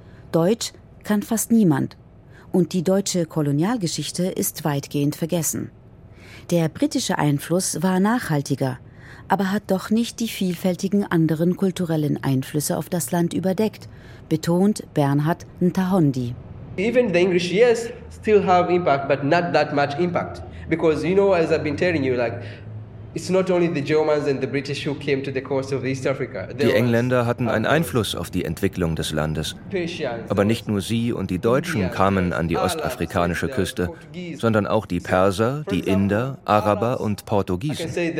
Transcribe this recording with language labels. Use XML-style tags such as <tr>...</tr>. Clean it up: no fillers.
<de>Deutsch kann fast niemand. Und die deutsche Kolonialgeschichte ist weitgehend vergessen. Der britische Einfluss war nachhaltiger, aber hat doch nicht die vielfältigen anderen kulturellen Einflüsse auf das Land überdeckt, betont Bernhard Ntahondi.</de> <en>Even the English, yes, still have impact, but not that much impact. Because, you know, as I've been telling you, like, it's not only the Germans and the British who came to the coast of East Africa.</en> <de>Die Engländer hatten einen Einfluss auf die Entwicklung des Landes. Aber nicht nur sie und die Deutschen kamen an die ostafrikanische Küste, sondern auch die Perser, die Inder, Araber und Portugiesen.</de>